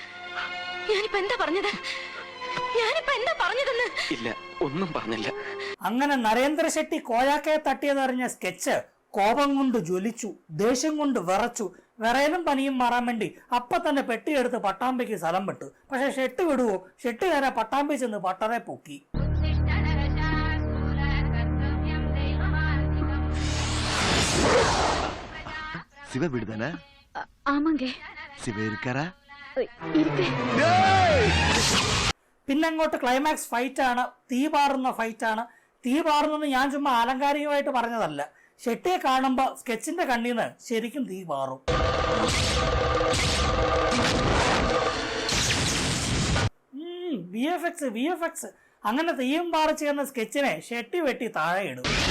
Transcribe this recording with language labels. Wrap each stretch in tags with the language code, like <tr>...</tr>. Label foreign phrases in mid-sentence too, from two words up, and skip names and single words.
<ml>ഇല്ല, ഒന്നും പറഞ്ഞില്ല. അങ്ങനെ നരേന്ദ്ര ഷെട്ടി കോയാക്കയെ തട്ടിയതറിഞ്ഞ സ്കെച്ച് കോപം കൊണ്ട് ജ്വലിച്ചു, ദേഷ്യം കൊണ്ട് വിറച്ചു. വിറയലും പനിയും മാറാൻ വേണ്ടി അപ്പൊ തന്നെ പെട്ടിയെടുത്ത് പട്ടാമ്പിക്ക് സ്ഥലം വിട്ടു. പക്ഷെ ഷെട്ടി വിടുവോ? ഷെട്ടുകാരെ പട്ടാമ്പി ചെന്ന് പട്ടറെ പൊക്കി.</ml> <ta>சிவ விடுதானே? ஆமாங்க. சிவ இருக்காரா?</ta> <ml>പിന്നങ്ങോട്ട്</ml> <en>climax fight</en> <ml>ആണ്, തീ പാറുന്ന ഫൈറ്റ് ആണ്. തീ പാറുന്നത് ഞാൻ ചുമ്മാ ആലങ്കാരികമായിട്ട് പറഞ്ഞതല്ല. ഷെട്ടിയെ കാണുമ്പോ സ്കെച്ചിന്റെ കണ്ണീന്ന് ശരിക്കും തീ പാറും. VFX അങ്ങനെ തീയും പാറിച്ച് എന്ന സ്കെച്ചിനെ ഷെട്ടി വെട്ടി താഴെ ഇടും.</ml>